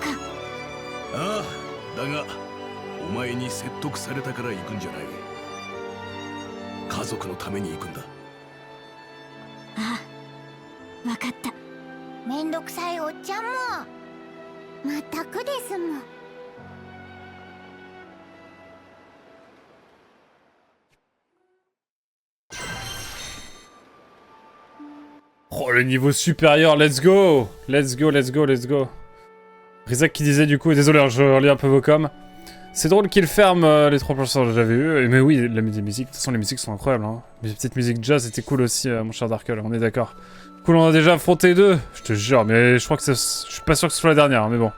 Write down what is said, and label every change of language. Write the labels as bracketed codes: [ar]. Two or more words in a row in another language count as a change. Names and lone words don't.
[ja] ああ、だがお前に説得されたから行くんじゃない。家族のために行くんだ。ああ、わかった。めんどくさいおっちゃんもまったくですもん。 [fr] Oh, le niveau supérieur, [en] let's go! Let's go, let's go, let's go. [fr] Rizak qui disait du coup, désolé, hein, je relis un peu vos coms. C'est drôle qu'il ferme les 3 planchers que j'avais eu. Mais oui, la musique, de toute façon, les musiques sont incroyables. Hein. Les petites musiques jazz étaient cool aussi, mon cher Darkle, on est d'accord. Cool, on a déjà affronté 2, je te jure, mais je crois que je suis pas sûr que ce soit la dernière, hein, mais bon.